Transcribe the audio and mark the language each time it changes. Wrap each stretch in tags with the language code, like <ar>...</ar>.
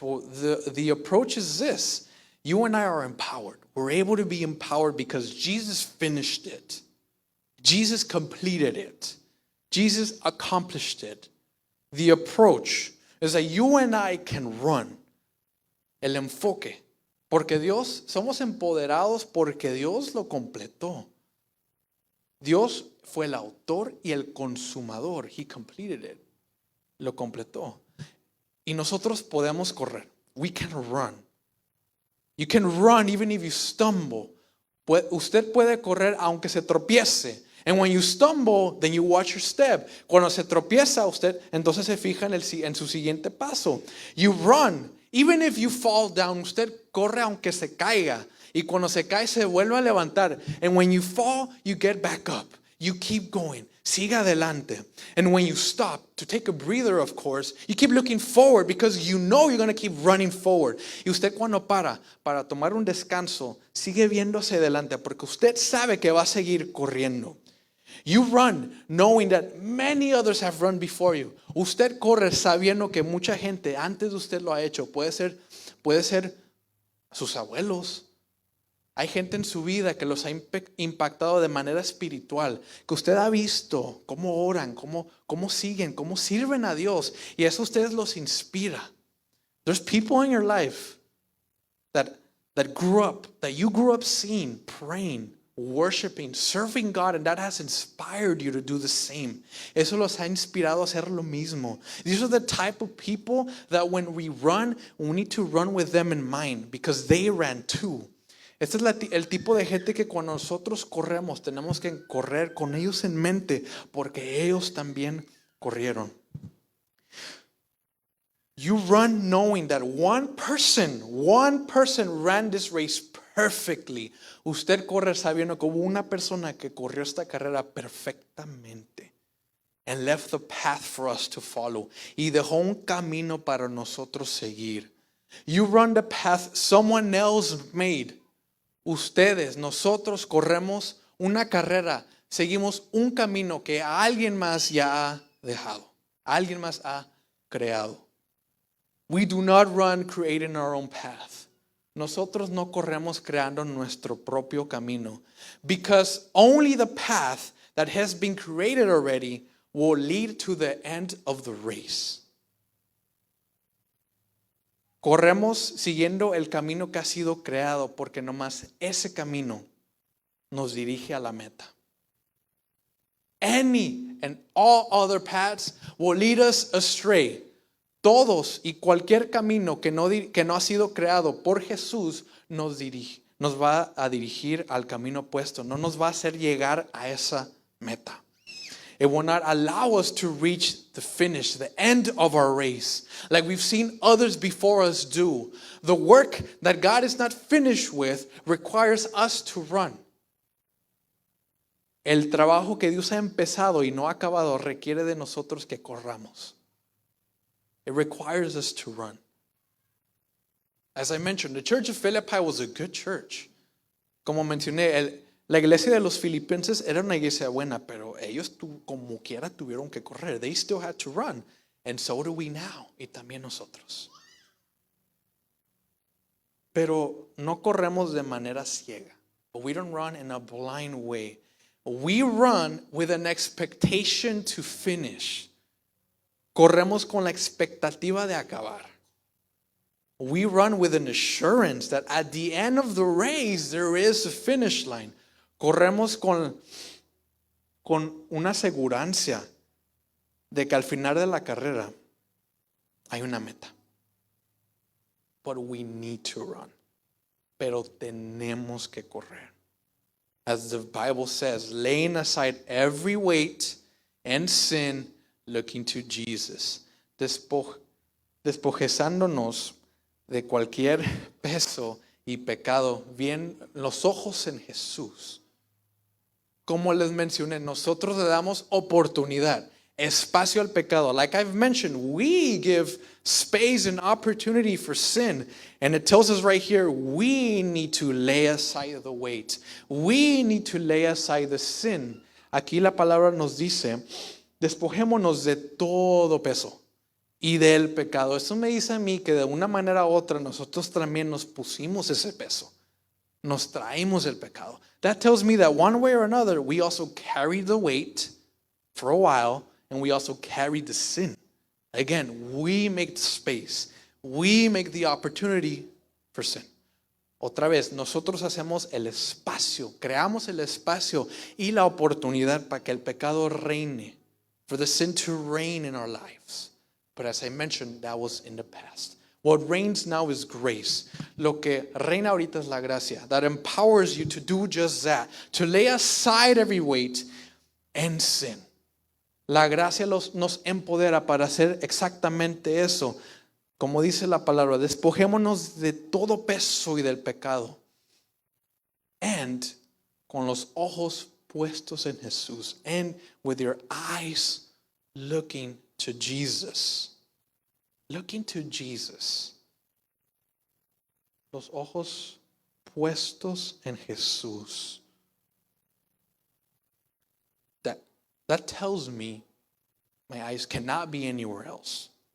<en>Well, the approach is this. You and I are empowered. We're able to be empowered because Jesus finished it. Jesus completed it. Jesus accomplished it. The approach is that you and I can run.</en> <es>El enfoque. Porque Dios, somos empoderados porque Dios lo completó. Dios fue el autor y el consumador.</es> <en>He completed it.</en> <es>Lo completó. Y nosotros podemos correr.</es> <en>We can run. You can run even if you stumble.</en> <es>Usted puede correr aunque se tropiece.</es> <en>And when you stumble, then you watch your step.</en> <es>Cuando se tropieza usted, entonces se fija en su siguiente paso.</es> <en>You run. Even if you fall down,</en> <es>usted corre aunque se caiga. Y cuando se cae, se vuelve a levantar.</es> <en>And when you fall, you get back up. You keep going.</en> <es>Siga adelante.</es> <en>And when you stop, to take a breather, of course, you keep looking forward because you know you're going to keep running forward.</en> <es>Y usted cuando para tomar un descanso, sigue viendo hacia adelante porque usted sabe que va a seguir corriendo.</es> <en>You run knowing that many others have run before you.</en> <es>Usted corre sabiendo que mucha gente antes de usted lo ha hecho. Puede ser sus abuelos. Hay gente en su vida que los ha impactado de manera espiritual, que usted ha visto cómo oran, cómo siguen, cómo sirven a Dios, y eso a ustedes los inspira.</es> <en>There's people in your life that you grew up seeing, praying, worshiping, serving God, and that has inspired you to do the same.</en> <es>Eso los ha inspirado a hacer lo mismo.</es> <en>These are the type of people that when we run, we need to run with them in mind because they ran too.</en> <es>Este es el tipo de gente que cuando nosotros corremos tenemos que correr con ellos en mente porque ellos también corrieron.</es> <en>You run knowing that one person ran this race perfectly.</en> <es>Usted corre sabiendo que hubo una persona que corrió esta carrera perfectamente</es> <en>and left the path for us to follow.</en> <es>Y dejó un camino para nosotros seguir.</es> <en>You run the path someone else made.</en> <es>Ustedes, nosotros corremos una carrera, seguimos un camino que alguien más ya ha dejado, alguien más ha creado.</es> <en>We do not run creating our own path.</en> <es>Nosotros no corremos creando nuestro propio camino,</es> <en>because only the path that has been created already will lead to the end of the race.</en> <es>Corremos siguiendo el camino que ha sido creado porque nomás ese camino nos dirige a la meta.</es> <en>Any and all other paths will lead us astray.</en> <es>Todos y cualquier camino que no ha sido creado por Jesús nos va a dirigir al camino opuesto. No nos va a hacer llegar a esa meta.</es> <en>It will not allow us to reach the finish, the end of our race, like we've seen others before us do. The work that God is not finished with requires us to run.</en> <es>El trabajo que Dios ha empezado y no ha acabado requiere de nosotros que corramos.</es> <en>It requires us to run. As I mentioned, the church of Philippi was a good church.</en> <es>Como mencioné, la iglesia de los filipenses era una iglesia buena, pero ellos como quiera tuvieron que correr.</es> <en>They still had to run. And so do we now.</en> <es>Y también nosotros. Pero no corremos de manera ciega.</es> <en>But we don't run in a blind way. We run with an expectation to finish.</en> <es>Corremos con la expectativa de acabar.</es> <en>We run with an assurance that at the end of the race there is a finish line.</en> <es>Corremos con una asegurancia de que al final de la carrera hay una meta.</es> <en>But we need to run.</en> <es>Pero tenemos que correr.</es> <en>As the Bible says, laying aside every weight and sin, looking to Jesus.</en> <es>Despojezándonos de cualquier peso y pecado, bien los ojos en Jesús. Como les mencioné, nosotros le damos oportunidad, espacio al pecado.</es> <en>Like I've mentioned, we give space and opportunity for sin. And it tells us right here, we need to lay aside the weight. We need to lay aside the sin.</en> <es>Aquí la palabra nos dice, despojémonos de todo peso y del pecado. Eso me dice a mí que de una manera u otra nosotros también nos pusimos ese peso. Nos traímos el pecado.</es> <en>That tells me that one way or another, we also carried the weight for a while, and we also carried the sin. Again, we make the space. We make the opportunity for sin.</en> <es>Otra vez, nosotros hacemos el espacio, creamos el espacio y la oportunidad para que el pecado reine,</es> <en>for the sin to reign in our lives. But as I mentioned, that was in the past. What reigns now is grace.</en> <es>Lo que reina ahorita es la gracia.</es> <en>That empowers you to do just that. To lay aside every weight and sin.</en> <es>La gracia nos empodera para hacer exactamente eso. Como dice la palabra, despojémonos de todo peso y del pecado. And con los ojos puestos en Jesús.</es> <en>And with your eyes looking to Jesus. Looking to Jesus.</en> <es>Los ojos puestos en Jesús.</es> <en>That tells me my eyes cannot be anywhere else.</en>